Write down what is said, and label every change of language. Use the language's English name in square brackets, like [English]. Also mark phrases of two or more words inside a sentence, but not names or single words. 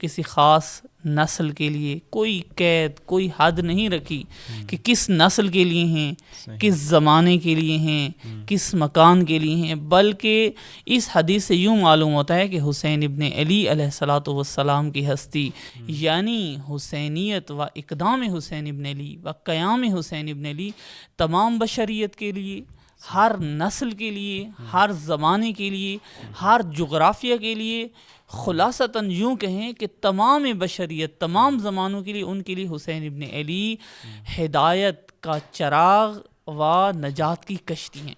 [Urdu] کسی خاص نسل کے لیے کوئی قید، کوئی حد نہیں رکھی کہ کس نسل کے لیے ہیں، کس زمانے کے لیے ہیں، کس مکان کے لیے ہیں، بلکہ اس حدیث سے یوں معلوم ہوتا ہے کہ حسین ابن علی علیہ الصلاۃ والسلام کی ہستی، یعنی حسینیت و اقدام حسین ابن علی و قیام حسین ابن علی تمام بشریت کے لیے، ہر نسل کے لیے، ہر زمانے کے لیے، ہر جغرافیہ کے لیے، خلاصتاً یوں کہیں کہ تمام بشریت، تمام زمانوں کے لیے، ان کے لیے حسین ابن علی ہدایت کا چراغ و نجات کی کشتی ہیں۔